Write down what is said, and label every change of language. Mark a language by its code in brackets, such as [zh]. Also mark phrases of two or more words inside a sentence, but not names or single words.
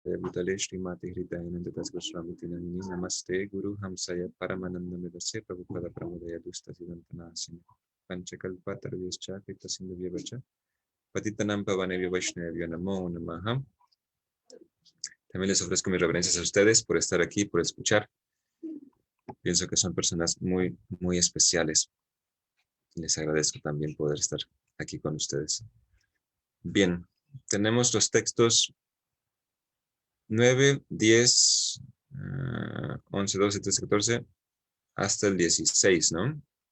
[sa] भूतले श्रीमते हृदयानन्द दासगोस्वामीति नामिने नमस्ते गुरुहंसाय परमानन्दमेधसे प्रभुपादप्रमोदाय दुष्टसिद्धान्तनाशिने वाञ्छाकल्पतरुभ्यश्च कृपासिन्धुभ्य एव च पतितानां पावनेभ्यो वैष्णवेभ्यो नमो नमः. [es] También les ofrezco mis reverencias a ustedes por estar aquí, por escuchar. Pienso que son personas muy, muy especiales. Les agradezco también poder estar aquí con ustedes. Bien, tenemos los textos 9, 10, 11, 12, 13, 14, hasta el 16, ¿no?